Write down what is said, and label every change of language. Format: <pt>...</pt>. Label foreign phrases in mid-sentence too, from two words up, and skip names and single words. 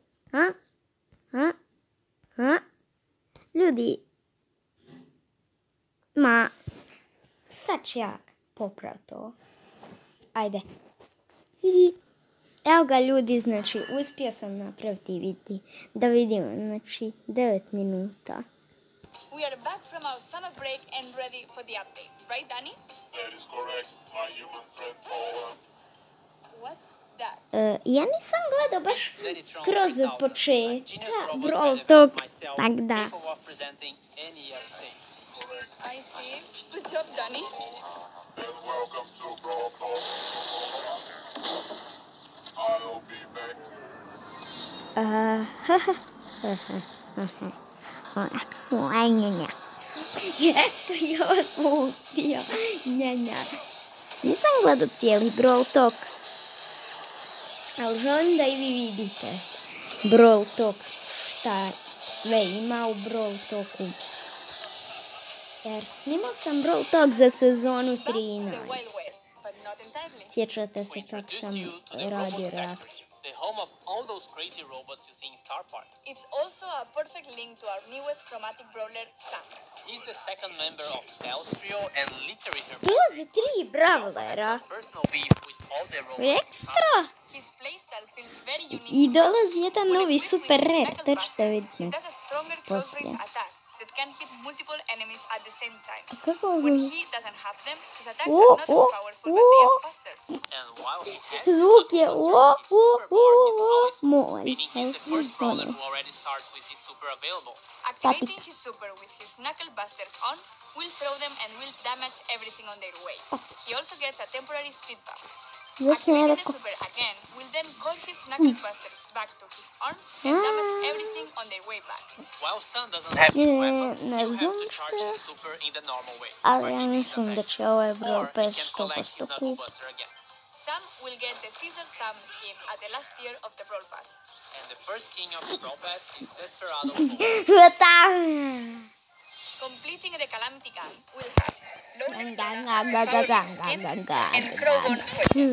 <hr>Ljudi, sad ću ja popraviti to. Ajde. Evo ga ljudi, znači uspio sam napraviti vidjeti. Da vidimo, znači 9 minuta.</hr> <en>We are back from our summer break and ready for the update, right, Danny? That is correct, my human friend Paula. What's that?</en> <hr>Ja nisam gledao baš skroz od početka Brawl Talk, tak da.</hr> <en>I see. Good job, Danny. And welcome to Brawl Talk. I'll be back.</en> <hr>Nisam gledao cijeli Brawl Talk, ali želim da i vi vidite Brawl Talk, šta sve ima u Brawl Talku. Jer snimao sam Brawl Talk za sezonu 13. Sjećate se kako sam radio reakciju.</hr> <en>The home of all those crazy robots you see in Star Park. It's also a perfect link to our newest chromatic brawler, Sam. He's the second member of Bell's trio and literally her</en> <hr>Dolaze 3 brawlera.</hr> <en>personal beef with all the robots.</en> <hr>Ekstra!</hr> <en>His playstyle feels very unique.</en> <hr>I dolazi jedan novi</hr> <en>super rare,</en> <hr>to ćete vidjeti.</hr> <en>He does a stronger close</en> <hr>poslije.</hr> <en>range attack that can hit multiple enemies at the same time.</en> <hr>Kako</hr> <en>When he doesn't have them, his attacks are not as powerful, but they are faster. And while he has</en> <hr>zvuk je moj.</hr> <en>meaning he's the first brawler who already starts with his super available. Activating his super with his knuckle busters on will throw them and will damage everything on their way. He also gets a temporary speed bump.</en> <hr>Još sam</hr> <en>Activating the</en> <hr>rekao,</hr> <en>super again will then call his knuckle busters back to his arms and damage everything on their way back. While Sun doesn't have his weapon,</en> <hr>ne</hr> <en>you have to</en> <hr>znam</hr> <en>charge</en> <hr>što,</hr> <en>his super in the normal way.</en> <hr>ali</hr> <en>by</en> <hr>ja</hr> <en>hitting</en> <hr>mislim</hr> <en>the</en> <hr>da</hr> <en>attacks.</en> <hr>će ovaj</hr> <en>Or</en> <hr>Brawl</hr> <en>he</en> <hr>Pass</hr> <en>can collect his</en> <hr>100%</hr> <en>knuckle</en> <hr>kup.</hr> <en>buster again. Sam will get the Caesar Sam skin at the last tier of the Brawl Pass. And the first king of the Brawl Pass is Desperado Paul. Completing the Calamity Gun will have Lawless Lana, Power Skin, and Crowbone Poison.</en>